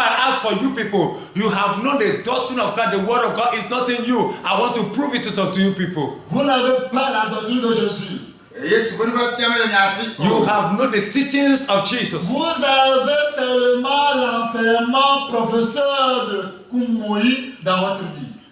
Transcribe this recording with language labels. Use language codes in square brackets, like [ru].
[en] As for you people, you have known the doctrine of God. The word of God is not in you. I want to prove it to you people. [fr] Vous n'avez pas la doctrine de Jésus. [en] You have known the teachings of Jesus. [fr] Vous avez seulement l'enseignement professeur de Koumoui dans votre vie.